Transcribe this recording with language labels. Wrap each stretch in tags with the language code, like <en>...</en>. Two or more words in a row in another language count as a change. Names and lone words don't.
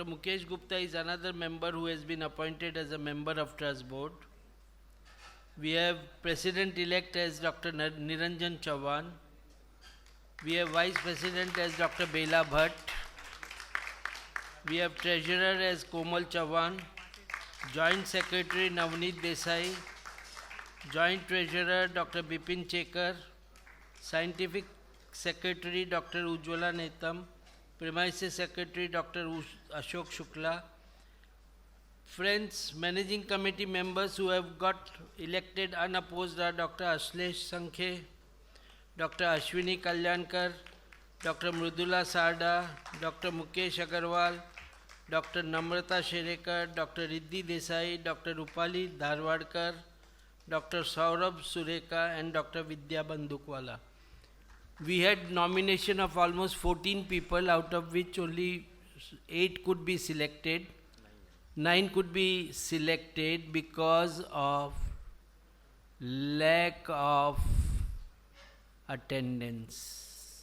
<en>Mukesh Gupta is another member who has been appointed as a member of trust board. We have President-elect as Dr. Niranjan Chauhan. We have Vice President as Dr. Bela Bhatt. We have Treasurer as Komal Chauhan. Joint Secretary Navneet Desai. Joint Treasurer Dr. Bipin Chekar, Scientific Secretary Dr. Ujjwala Netam, Premises Secretary Dr. Ashok Shukla, friends, Managing Committee members who have got elected unopposed are Dr. Ashlesh Sankhe, Dr. Ashwini Kalyankar, Dr. Mrudula Sarda, Dr. Mukesh Agarwal, Dr. Namrata Sherekar, Dr. Riddhi Desai, Dr. Rupali Dharwadkar, Dr. Saurabh Sureka and Dr. Vidya Bandukwala. We had nomination of almost 14 people, out of which only 8 could be selected. 9 could be selected because of lack of attendance.</en>